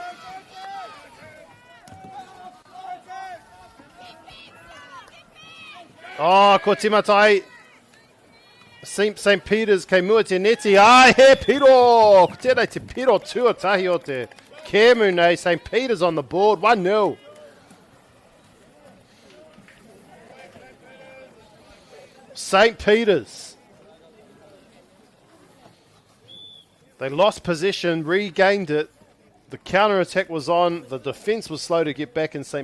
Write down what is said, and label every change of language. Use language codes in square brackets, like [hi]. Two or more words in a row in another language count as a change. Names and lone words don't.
[mi] Oh, ko timata ai St. Peter's kei mua te neti. Ai, he piro! Ko tēnei te piro tuatahi o te Kemu nei, [en] St. Peter's on the board, 1-0. St. Peter's. They lost possession, regained it. The counter-attack was on. The defence was slow to get back and St.